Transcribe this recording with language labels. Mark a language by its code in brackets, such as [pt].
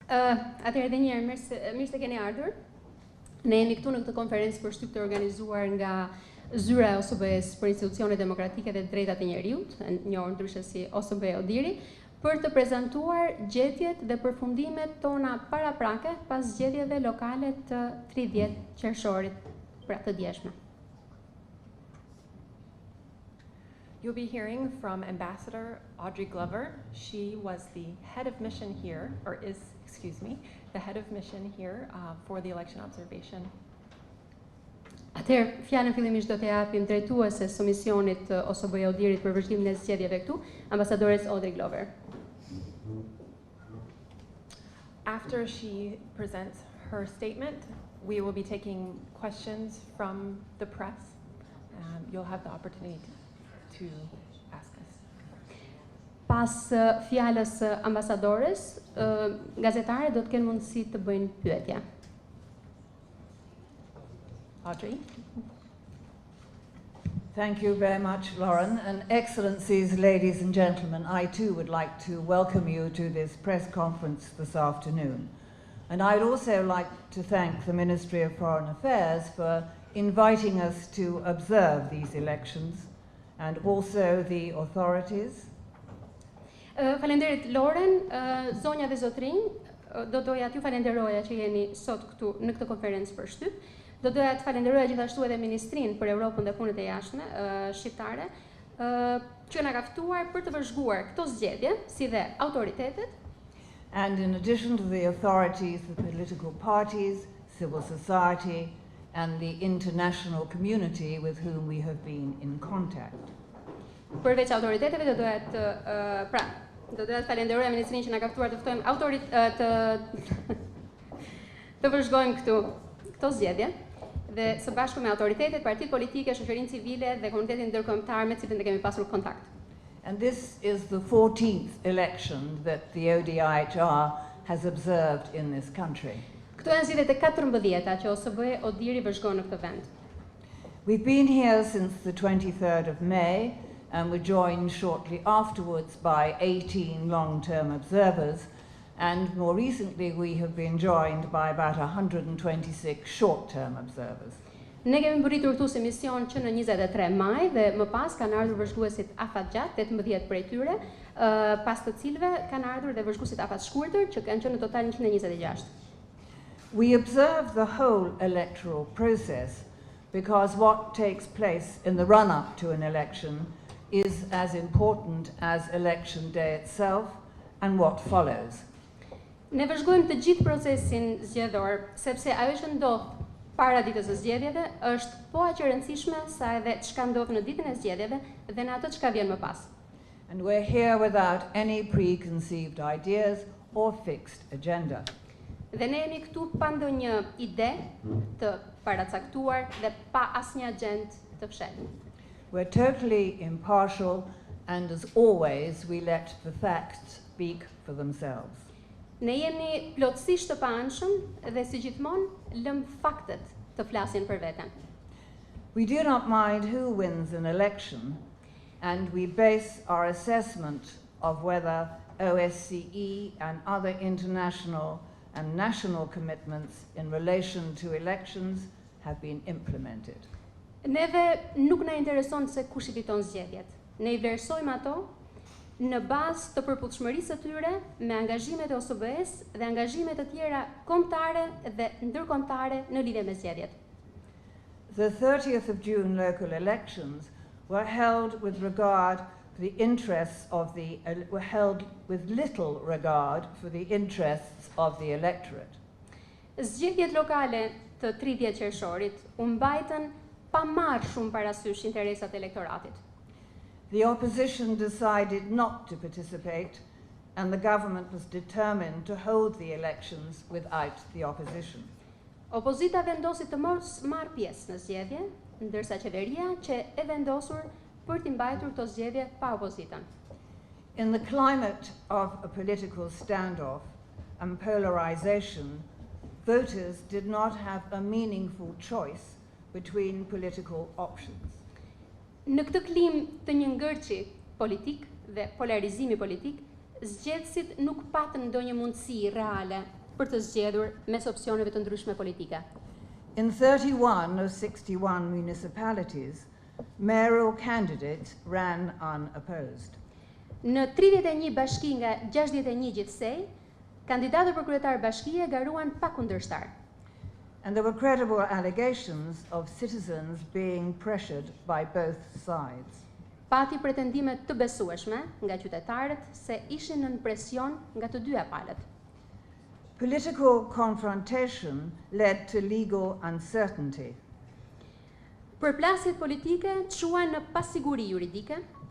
[sq] Atëherë edhe një herë mirë se keni ardhur. Ne jemi këtu në këtë konferencë për shtyp të organizuar nga zyra e OSBE-s për institucionet demokratike dhe drejtat e njerëzit, njohur ndryshe si OSBE ODIHR, për të prezantuar gjetjet dhe përfundimet tona paraprake pas zgjedhjeve lokale të 30 qershorit, pra të djeshme. [en] You'll be hearing from Ambassador Audrey Glover. She was the head of mission here, or is, excuse me, the head of mission here for the election observation. [sq] Atëherë, fjalën fillimisht do të japim drejtueses së misionit të OSBE ODIHR-it për vëzhgimin e zgjedhjeve këtu, Ambasadores Audrey Glover. [en] After she presents her statement, we will be taking questions from the press. You'll have the opportunity to ask us. [sq] Pas fjalës së ambasadores, gazetarët do të kenë mundësi të bëjnë pyetje. [en] Audrey. Thank you very much, Lauren, and excellencies, ladies and gentlemen. I too would like to welcome you to this press conference this afternoon. And I'd also like to thank the Ministry of Foreign Affairs for inviting us to observe these elections, and also the authorities. [sq] Falenderit Lauren, zonja dhe zotrinj, do doja t'ju falenderoja që jeni sot këtu në këtë konferencë për shtyp. Do doja të falenderoja gjithashtu edhe Ministrinë për Europën dhe Punët e Jashtme shqiptare, që na ka ftuar për të vëzhguar këto zgjedhje, si dhe autoritetet. [en] And in addition to the authorities, the political parties, civil society, and the international community with whom we have been in contact. [sq] Përveç autoriteteve, do doja të falenderoja Ministrinë që na ka ftuar të ftojmë të vëzhgojmë këto zgjedhje, dhe së bashku me autoritetet, partitë politike, shoqërinë civile dhe komunitetin ndërkombëtar me të cilin ne kemi pasur kontakt. [en] And this is the 14th election that the ODIHR has observed in this country. [sq] Këto janë zgjedhjet e 14-ta që OSBE ODIHR-i vëzhgon në këtë vend. [en] We've been here since the 23rd of May and were joined shortly afterwards by 18 long-term observers, and more recently we have been joined by about 126 short-term observers. [sq] Ne kemi mbërritur këtu si mision që në 23 maj dhe më pas kanë ardhur vëzhguesit afatgjat, 18 prej tyre, pas të cilëve kanë ardhur dhe vëzhguesit afatshkurtër që kanë qenë në total 126. [en] We observe the whole electoral process because what takes place in the run-up to an election is as important as election day itself and what follows. [sq] Ne vëzhgojmë të gjithë procesin zgjedhor, sepse ajo që ndodh para ditës së zgjedhjeve është po aq e rëndësishme sa edhe çka ndodh në ditën e zgjedhjeve dhe në ato çka vjen më pas. [en] And we're here without any preconceived ideas or fixed agenda. [sq] Dhe ne jemi këtu pa ndonjë ide të paracaktuar dhe pa asnjë agjend të fshehtë. [en] We're totally impartial, and as always we let the facts speak for themselves. [sq] Ne jemi plotësisht të paanshëm dhe si gjithmonë lëm faktet të flasin për veten. [en] We do not mind who wins an election, and we base our assessment of whether OSCE and other international and national commitments in relation to elections have been implemented. [sq] Neve nuk na intereson se kush i fiton zgjedhjet. Ne I vlerësojmë ato në bazë të përputhshmërisë së tyre me angazhimet e OSBE-s dhe angazhime të tjera kombëtare dhe ndërkombëtare në lidhje me zgjedhjet. [en] The 30th of June local elections were held with regard for the interests of were held with little regard for the interests of the electorate. [sq] Zgjedhjet lokale të 30 qershorit u mbajtën pa marrë shumë parasysh interesat e elektoratit. [en] The opposition decided not to participate, and the government was determined to hold the elections without the opposition. [sq] Opozita vendosi të mos marrë pjesë në zgjedhje, ndërsa qeveria që e vendosur për t'i mbajtur këto zgjedhje pa opozitën. [en] In the climate of a political standoff and polarization, voters did not have a meaningful choice between political options. [sq] Në këtë klim të një ngërçi politik dhe polarizimi politik, zgjedhësit nuk patën ndonjë mundësi reale për të zgjedhur mes opsioneve të ndryshme politike. [en] In 31 of 61 municipalities, mayoral candidates ran unopposed. [sq] Në 31 bashki nga 61 gjithsej, kandidatët për kryetar bashkie garuan pa kundërshtar. [en] And there were credible allegations of citizens being pressured by both sides. [sq] Pati pretendime të besueshme nga qytetarët se ishin nën presion nga të dyja palët. [en] Political confrontation led to legal uncertainty. [sq] Përplasjet politike çuan në pasiguri juridike,